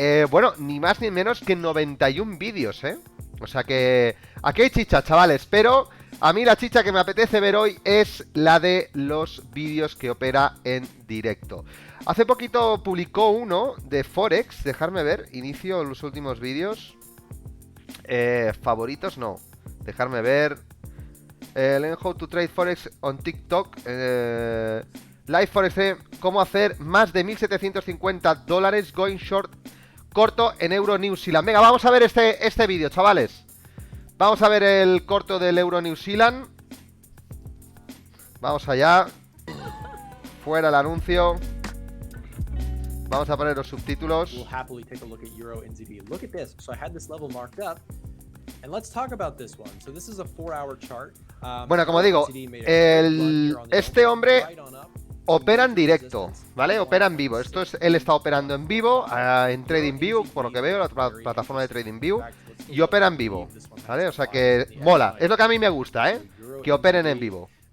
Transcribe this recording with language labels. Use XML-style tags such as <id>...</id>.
<es>Bueno, ni más ni menos que 91 vídeos, ¿eh? O sea que aquí hay chicha, chavales, pero a mí la chicha que me apetece ver hoy es la de los vídeos que opera en directo. Hace poquito publicó uno de Forex, dejarme ver, inicio los últimos vídeos. Favoritos no, dejarme ver.</es> <en>Learn how to trade Forex on TikTok.</en> <es>Live Forex, cómo hacer más de $1.750</es> <en>going short</en> <es>corto en Euro New Zealand. Venga, vamos a ver este vídeo, chavales. Vamos a ver el corto del Euro New Zealand. Vamos allá. Fuera el anuncio. Vamos a poner los subtítulos.</es> <en>We'll happily take a look at Euro NZD. Look at this. So I had this level marked up. And let's talk about this one. So this is a 4-hour chart.</en> <es>Bueno, como digo, este hombre opera en directo, ¿vale? Opera en vivo. Esto es, él está operando en vivo, en TradingView, por lo que veo, la plataforma de TradingView, y opera en vivo, ¿vale? O sea que mola. Es lo que a mí me gusta, ¿eh? Que operen en vivo.</es>